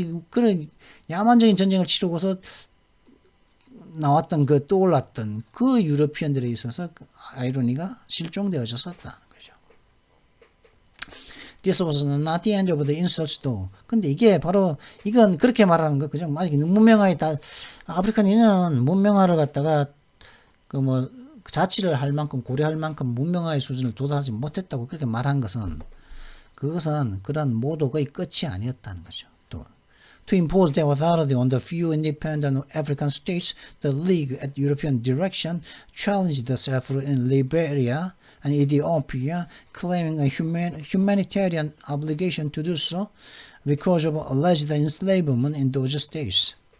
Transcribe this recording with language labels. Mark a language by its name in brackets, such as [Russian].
[Korean] 그런 야만적인 전쟁을 치르고서 떠올랐던 그 유러피언들에 있어서 아이러니가 실종되어졌었다는 거죠. [English] This was not the end of the insults though. [Korean] 근데 이건 그렇게 말하는 거, 그죠? 문명화에 아프리카인은 문명화를 갖다가 자치를 할 만큼, 고려할 만큼 문명화의 수준을 도달하지 못했다고 그렇게 말한 그것은 그런 모독의 끝이 아니었다는 거죠. [English] To impose their authority on the few independent African states, the League at European direction challenged the self-rule in Liberia and Ethiopia, claiming a humanitarian obligation to do so because of alleged enslavement in those states.